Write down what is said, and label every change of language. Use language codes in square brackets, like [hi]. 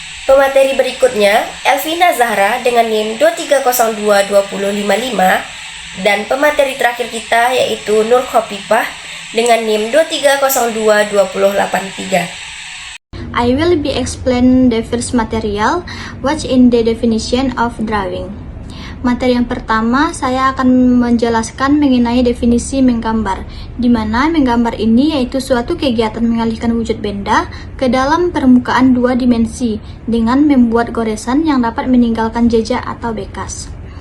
[id] Pemateri berikutnya Elvina Zahra dengan NIM 2302055 dan pemateri terakhir kita yaitu Nur Khofifah dengan NIM 2302083. [en] I will be explain the first material, what's in the definition of drawing. [id] Materi yang pertama, saya akan menjelaskan mengenai definisi menggambar, di mana menggambar ini yaitu suatu kegiatan mengalihkan wujud benda ke dalam permukaan dua dimensi dengan membuat goresan yang dapat meninggalkan jejak atau bekas.